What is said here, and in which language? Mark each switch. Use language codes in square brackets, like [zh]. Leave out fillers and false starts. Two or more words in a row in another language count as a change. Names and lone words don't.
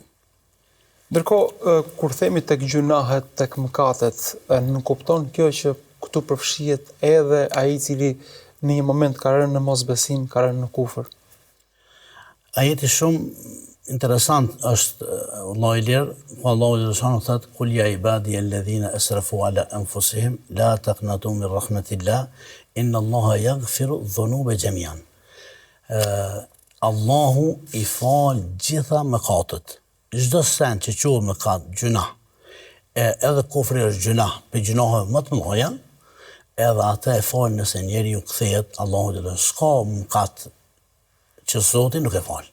[sq] Ndërkohë, kur themi tek gjunahet, tek mëkatet, nuk kupton kjo që këtu përfshihet edhe ai i cili në një moment ka rënë në mosbesim, ka rënë në kufër. Ajeti shumë interesant është Allahu i lirë, ku Allahu i lëshanu thotë [ar] قل يا عبادي الذين أسرفوا على أنفسهم لا تقنطوا من رحمة الله إن الله يغفر الذنوب جميعا. [sq] Allahu i fal gjitha mëkatet. Çdo sen që quhet mëkat, gjuna, edhe kufri është gjuna, për gjunahe më të mëdha, edhe atë e fal nëse njeriu kthehet Allahu dhe s'ka mëkat që Zoti nuk e fal.